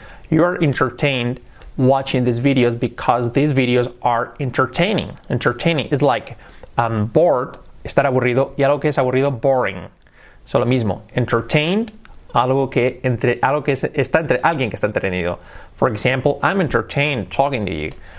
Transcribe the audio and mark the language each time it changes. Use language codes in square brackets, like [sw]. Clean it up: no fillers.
[en] You are entertained watching these videos because these videos are entertaining. Entertaining is like bored, [es] estar aburrido, y algo que es aburrido, boring. So lo mismo, entertained, alguien que está entretenido. [en] For example, I'm entertained talking to you.